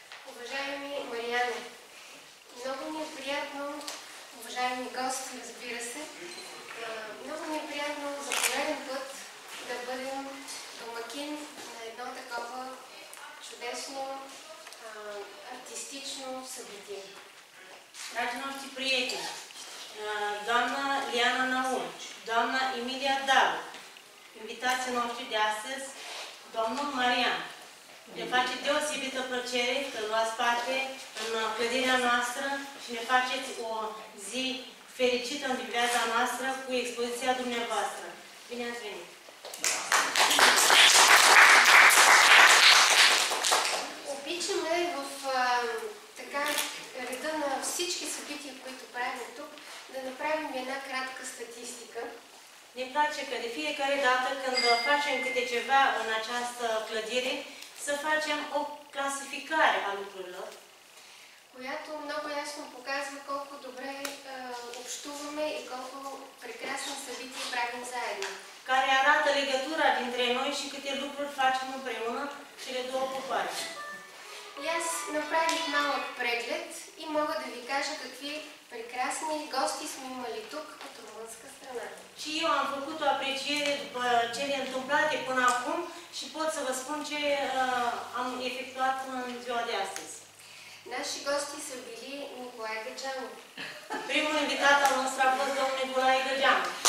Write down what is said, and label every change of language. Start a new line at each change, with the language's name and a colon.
Bulgarian: Уважаеми Мариане, много ми е приятно, уважаеми гости, разбира се, много ми е приятно за пореден път да бъдем домакин на едно такова чудесно артистично събитие.
Romanian: Dragi noștri prieteni, doamna Liana Naum, doamna Emilia Dalu, invitații noștri de astăzi, domnul Marian. Ne face deosebită plăcere că luați parte în clădirea noastră și ne faceți o zi fericită în viața noastră cu expoziția dumneavoastră. Bine ați venit!
Bulgarian: Обичаме в така реда на всички събития, които правим тук, да направим една кратка статистика.
Romanian: Ne place că de fiecare dată când facem câte ceva în această clădire, să facem o clasificare a lucrurilor,
Bulgarian: която много ясно показва колко добре общуваме и колко прекрасни събития правим заедно.
Romanian: Care arată legătura dintre noi și câte lucruri facem împreună, cele două popoare.
Bulgarian: И аз направих малък преглед и мога да ви кажа какви прекрасни гости сме имали тук от македонска страна.
Romanian: Și eu am făcut o apreciere după cele întâmplate până acum și pot să vă spun ce am efectuat în ziua de astăzi.
Bulgarian: Наши гости са били Николай Гаджанов,
Romanian: Primul invitat al nostru a fost domnul Nicolae Găgeanu.